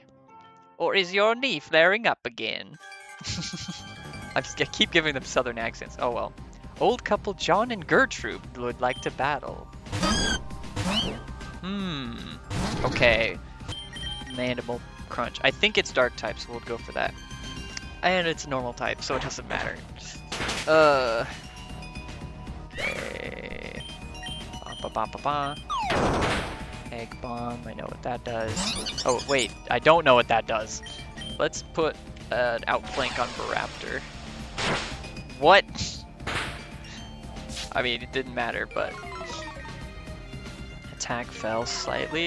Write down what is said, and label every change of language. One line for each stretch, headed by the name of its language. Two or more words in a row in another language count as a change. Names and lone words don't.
English: Or is your knee flaring up again? I keep giving them southern accents. Oh well. Old couple John and Gertrude would like to battle. Okay. Mandible crunch. I think it's dark type, so we'll go for that. And it's normal type, so it doesn't matter. Okay. Ba-ba-ba-ba-ba. Egg bomb. I know what that does. Oh wait, I don't know what that does. Let's put an outflank on Baraptor. What? I mean, it didn't matter, but attack fell slightly.